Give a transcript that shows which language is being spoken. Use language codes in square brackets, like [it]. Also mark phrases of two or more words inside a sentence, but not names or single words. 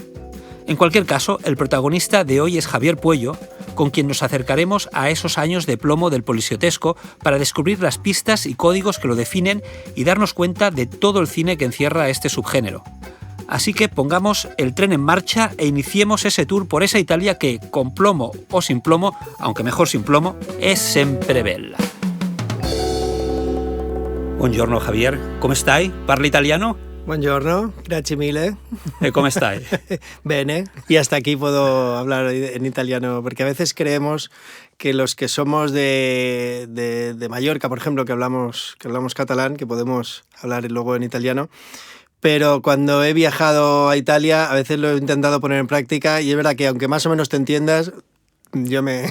[es] En cualquier caso, el protagonista de hoy es Javier Puello, con quien nos acercaremos a esos años de plomo del policiotesco para descubrir las pistas y códigos que lo definen y darnos cuenta de todo el cine que encierra este subgénero. Así que pongamos el tren en marcha e iniciemos ese tour por esa Italia que, con plomo o sin plomo, aunque mejor sin plomo, es [it] sempre bella. Buongiorno Javier, come stai? Parli italiano? Buongiorno, grazie mille. [es] ¿Cómo estáis? [it] Bene. [es] Y hasta aquí puedo hablar en italiano, porque a veces creemos que los que somos de Mallorca, por ejemplo, que hablamos catalán, que podemos hablar luego en italiano, pero cuando he viajado a Italia a veces lo he intentado poner en práctica y es verdad que aunque más o menos te entiendas, yo me...